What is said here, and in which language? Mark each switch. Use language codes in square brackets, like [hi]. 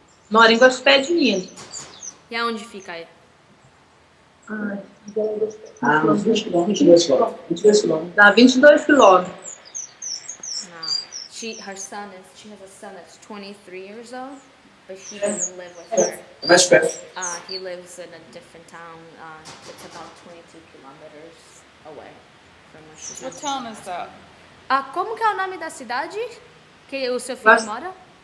[pt] Mora em Guaxupé de Minas. E aonde fica ele? Uns 20 quilômetros, 22 quilômetros. 22 quilômetros. Dá 22 quilômetros. [en] She has a son that's 23 years old, but he doesn't live with her. [pt] Mais perto. [en] He lives in a different town. It's about 22 kilometers away from where she's What town is that? [pt] Como que é o nome da cidade que o seu filho mora?